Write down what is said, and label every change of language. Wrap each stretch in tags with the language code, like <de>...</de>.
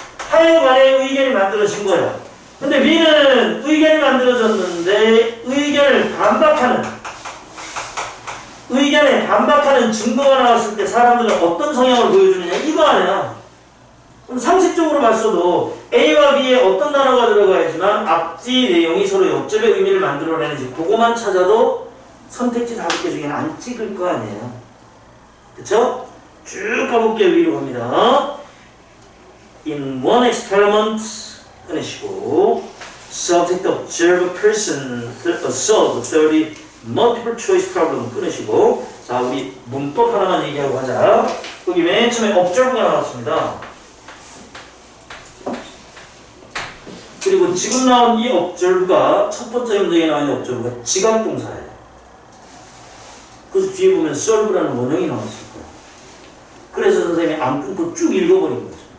<ko>하여간에 의견이 만들어진 거야. 근데 B는 의견이 만들어졌는데 의견을 의견에 반박하는 증거가 나왔을 때 사람들은 어떤 성향을 보여주느냐, 이거 아니야. 그럼 상식적으로 봤어도 A와 B에 어떤 단어가 들어가 있지만 앞뒤 내용이 서로 역점의 의미를 만들어내는지 그거만 찾아도 선택지 5개 중에 안 찍을 거 아니에요. 그쵸? 쭉 가볼게요. 위로 갑니다.</ko> <en>In one experiment,</en> <ko>끊으시고</ko> <en>subject observe person solve 30 multiple choice problem 끊으시고,</en> <ko>자, 우리 문법 하나만 얘기하고 가자. 여기 맨 처음에 observe가 나왔습니다. 그리고 지금 나온 이 observe가 첫 번째 문장에 나온 이 observe가 지각동사예요. 그래서 뒤에 보면 solve라는 원형이 나왔을 거예요. 그래서 선생님이 안 끊고 쭉 읽어버린 거죠.</ko>